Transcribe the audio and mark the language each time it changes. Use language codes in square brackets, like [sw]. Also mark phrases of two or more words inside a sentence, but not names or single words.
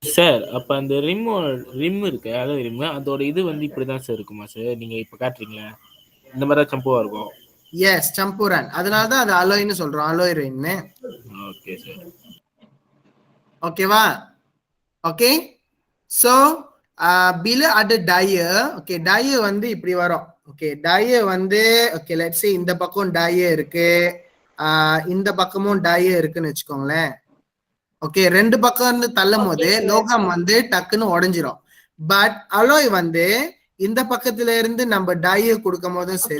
[ta] சார் அப்ப அந்த ரிம் இருக்கு அலோய் ரிம் அதோட இது வந்து இப்படிதான் சார் இருக்குமா சார்? நீங்க இப்ப காட்டுறீங்களா இந்த மாதிரி தான் சம்புவா இருக்கும்? எஸ், சம்பூரன். அதனாலதான் அது அலோய்னு சொல்றோம், அலோய் ரின்னு. ஓகே சார். ஓகேவா? ஓகே. சோ [ms] bila ada daya, [ta] ஓகே, daya வந்து இப்படி வரும். ஓகே, daya வந்து ஓகே [en] let's say [ta] இந்த பக்கம் daya இருக்கு, இந்த பக்கமும் daya இருக்குன்னு வச்சுக்கோங்களேன். ஓகே, ரெண்டு பக்கம் இருந்து தள்ளும் போது [en] Okay, sir. [ta] லோகம் வந்து டக்குன்னு உடைஞ்சிரும். பட் அலோய் வந்து இந்த பக்கத்துல இருந்து நம்ம டாயை கொடுக்கும் போதும் சரி,